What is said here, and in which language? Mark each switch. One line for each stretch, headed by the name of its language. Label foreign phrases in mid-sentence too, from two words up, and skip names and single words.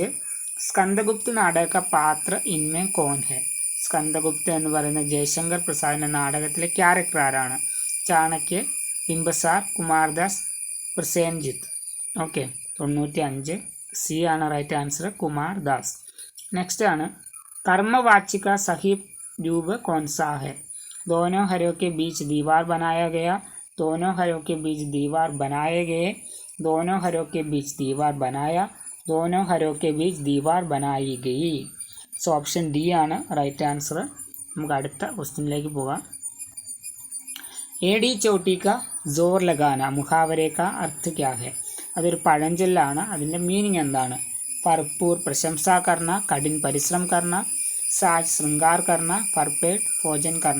Hindi: स्कंदगुप्त नाटक पात्र इनमें कौन है.
Malayalam: സ്കന്ദഗുപ്ത എന്ന് പറയുന്ന ജയശങ്കർ പ്രസാദിൻ്റെ നാടകത്തിലെ ക്യാരക്ടർ ആരാണ്? ചാണക്യ, ബിംബസാർ, കുമാർദാസ്, പ്രസേൻജിത്ത്. ഓക്കെ, 95 സി ആണ്
English: right answer,
Malayalam: കുമാർദാസ്. നെക്സ്റ്റ് ആണ്
Hindi: कर्मवाचिका सही रूप कौन सा है? दोनों हरों के बीच दीवार बनाया गया, दोनों हरों के बीच दीवार बनाए गए, दोनों हरों के बीच दीवार बनाया, दोनों हरों के बीच दीवार बनाई गई.
Malayalam: സോ ഓപ്ഷൻ ഡി ആണ്
English: right answer.
Malayalam: നമുക്ക് അടുത്ത ക്വസ്റ്റ്യനിലേക്ക് പോകാം.
Hindi: एड़ी चोटी का ज़ोर लगाना मुहावरे का अर्थ क्या है?
Malayalam: അതൊരു പഴഞ്ചൊല്ലാണ്. അതിൻ്റെ മീനിങ് എന്താണ്?
Hindi: भरपूर प्रशंसा करना, कठिन परिश्रम करना, साज श्रृंगार करना, भरपेट भोजन करना.